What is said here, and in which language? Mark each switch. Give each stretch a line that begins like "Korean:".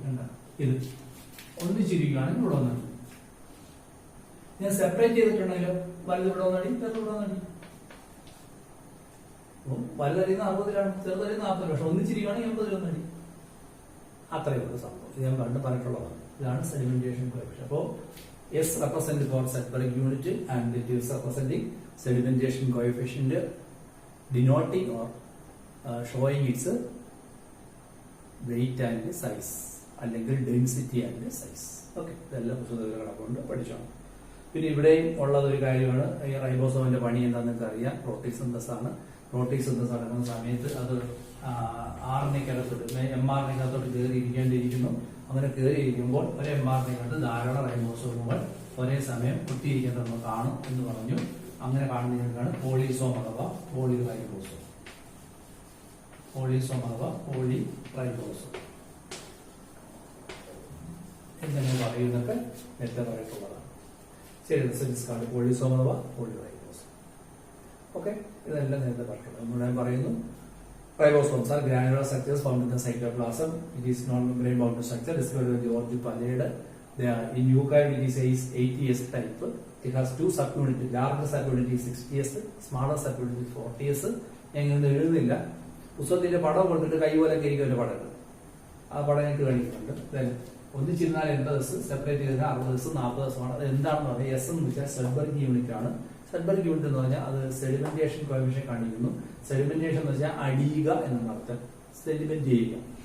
Malayalam: കണ്ട ഇത് ഒന്നിച്ചിരിക്കുകയാണെങ്കിൽ ഇവിടെ ഒന്നടി. ഞാൻ സെപ്പറേറ്റ് ചെയ്തിട്ടുണ്ടെങ്കിലോ വലുത് ഇവിടെ ഒന്നടി, ചെറുത് ഇവിടെ ഒന്നടി. വലുതറിയുന്ന 60-ലാണ്, ചെറുതറിയുന്ന 40, പക്ഷെ ഒന്നിച്ചിരിക്കുകയാണെങ്കിൽ 80 ഒന്നടി. അത്രയും ഒരു സംഭവം ഇത് ഞാൻ കണ്ട് പറഞ്ഞിട്ടുള്ളതാണ്. ഇതാണ് സെഡിമെന്റേഷൻ കോഎഫിഷ്യന്റ്.
English: അപ്പോ S represent for Sudbury unit and it is representing sedimentation coefficient, denoting or showing its weight and size അല്ലെങ്കിൽ density and size.
Malayalam: ഓക്കെ, ഇതെല്ലാം പുസ്തകങ്ങളെ കൊണ്ട് പഠിച്ചോണം. പിന്നെ ഇവിടെയും ഉള്ളത് ഒരു കാര്യമാണ്, ഈ റൈബോസോമിന്റെ പണി എന്താണെന്ന് അറിയാം. പ്രോട്ടീൻ സിന്തസ് ആണ്. പ്രോട്ടീൻ സിന്തസ് നടക്കുന്ന സമയത്ത് അത് RNA-ക്കകത്തോട്ട് mRNA-ക്കകത്തോട്ട് കയറിയിരിക്കേണ്ടിയിരിക്കുന്നു. അങ്ങനെ കയറിയിരിക്കുമ്പോൾ ഒരു mRNA-ക്കകത്ത് ധാരാളം റൈബോസോമുകൾ ഒരേ സമയം കുത്തിയിരിക്കുന്നത് നമ്മൾ കാണും എന്ന് പറഞ്ഞു. അങ്ങനെ കാണുന്നതിനാണ് പോളിസോം അഥവാ പോളിറൈബോസോം. പോളിസോം അഥവാ പോളിറൈബോസോം എങ്ങനെ പറയുന്നൊക്കെ നേരത്തെ പറയട്ടുള്ളതാണ്. ശരി, റിസൾട്ട് പോളിസോം അഥവാ പോളിറൈബോസോം. ഓക്കെ, ഇതെല്ലാം നേരത്തെ പറഞ്ഞിട്ടുള്ളത്. നമ്മൾ പറയുന്നു
English: ribosomes are granular structures found in the cytoplasm. It is non-membrane bound structure discovered by George Palade. They are in eukaryote, it is 80S type. It has two subunits. Larger subunit is 60S, smaller subunit is 40S.
Malayalam: എങ്ങനെ എഴുതുന്നില്ല, പുസ്തകത്തിന്റെ പടം കൊടുത്തിട്ട് കൈപോലെ കരിക്കുന്ന പടം, ആ പടം എനിക്ക് കഴിക്കുന്നുണ്ട്. ഒന്നിച്ചിരുന്നാൽ 80S, സെപ്പറേറ്റ് ചെയ്താൽ 60S, 40S ആണ്. അത് എന്താണെന്ന് പറഞ്ഞാൽ S എന്ന് വെച്ചാൽ സഡ്ബർഗ് യൂണിറ്റ് ആണ്. സഡ്ബർഗ് യൂണിറ്റ് എന്ന് പറഞ്ഞാൽ അത് സെഡിമെന്റേഷൻ കോഎഫിഷ്യന്റ് കാണിക്കുന്നു. സെഡിമെന്റേഷൻ എന്ന് വെച്ചാൽ അടിയുക എന്നാണ് അർത്ഥം, സെഡിമെന്റ് ചെയ്യുക.